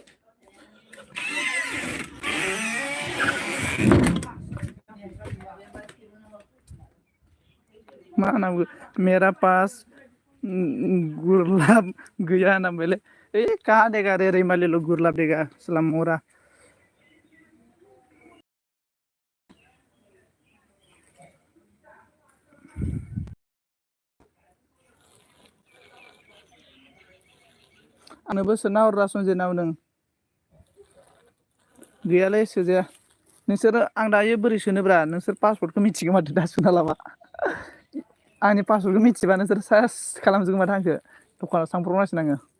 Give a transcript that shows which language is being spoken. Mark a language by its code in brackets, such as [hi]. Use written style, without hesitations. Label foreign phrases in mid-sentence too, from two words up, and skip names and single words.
[hi] माना मेरा पास गुरलाब गया ना बोले कहाँ देगा रे रेमाली लोग गुरलाब देगा सलाम मोरा [brx] आंनोबो सोना हररा संजितनाव नों गैयालै सोजाया नोंसोर आं दायो बोरै सोनोब्रा नोंसोर पासवर्डखौ मिथिगौ माथो दा सोना लाबा आंनि पासवर्डखौ मिथिबा नोंसोर सार्च खालामजोबगोन माथो आंखौ दखानाव थांब्रबनांसिगोन आङो